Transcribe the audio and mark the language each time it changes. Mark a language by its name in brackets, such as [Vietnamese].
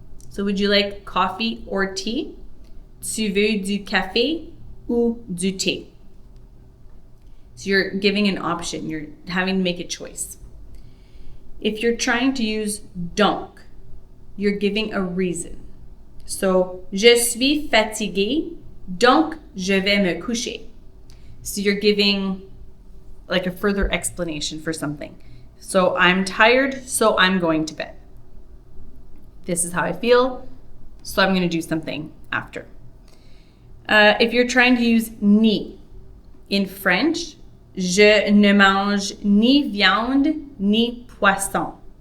[English] So would you like coffee or tea? [French] Tu veux du café ou du thé? [English] So you're giving an option. You're having to make a choice. If you're trying to use donc, you're giving a reason. [French] So, je suis fatigué, donc je vais me coucher. [English] So you're giving like a further explanation for something. So I'm tired, so I'm going to bed. This is how I feel, so I'm going to do something after. If you're trying to use ni, in French, [French] je ne mange ni viande ni poisson.